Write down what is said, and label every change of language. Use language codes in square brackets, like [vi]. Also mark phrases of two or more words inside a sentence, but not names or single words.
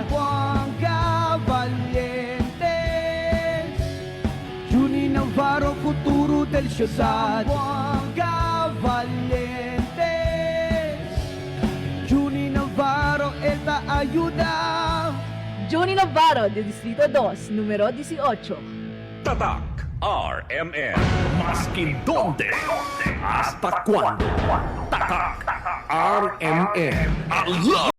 [cbk] Zamboanga valiente, Junie Navarro, futuro del ciudad. Zamboanga valiente, Junie Navarro, él va a ayudar. Junie Navarro, de Distrito 2, número 18. [tl] Tatak RMN. [cbk] Maskin donde, hasta cuando. [tl] Tatak RMN.